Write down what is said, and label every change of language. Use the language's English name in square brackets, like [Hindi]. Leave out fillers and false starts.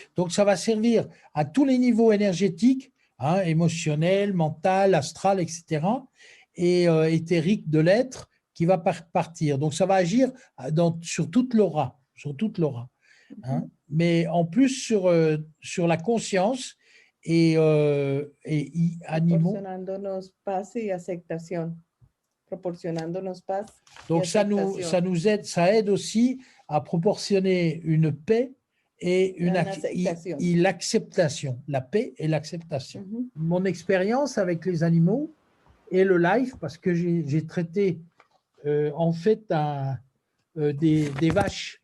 [French] Donc, ça va servir à tous les niveaux énergétiques, hein, émotionnel, mental, astral, etc., et éthérique de l'être qui va partir. Donc, ça va agir sur toute l'aura, hein, mais en plus sur la conscience et animaux. [Spanish] Proporcionándonos paz y aceptación. Proporcionándonos paz. [French] Donc, ça aide, ça aide aussi à proportionner une paix et l'acceptation, la paix et l'acceptation. Mon expérience avec les animaux et le life, parce que j'ai traité en fait des vaches.